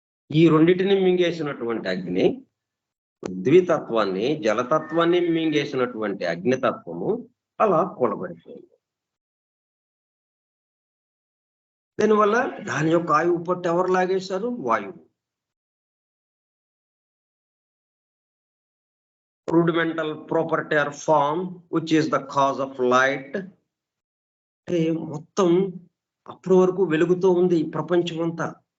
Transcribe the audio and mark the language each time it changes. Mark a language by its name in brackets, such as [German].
[Telugu] ఈ రెండింటిని మింగేసినటువంటి అగ్ని, పృథ్వీతత్వాన్ని, జలతత్వాన్ని మింగేసినటువంటి అగ్నితత్వము అలా కూలబడిపోయింది. దీనివల్ల దాని యొక్క ఆయువు పట్టు ఎవరు లాగేశారు? వాయువు. [English] rudimental property or form which is the cause of light. [Telugu] అంటే మొత్తం అప్పటి వరకు వెలుగుతో ఉంది ఈ ప్రపంచం అంతా.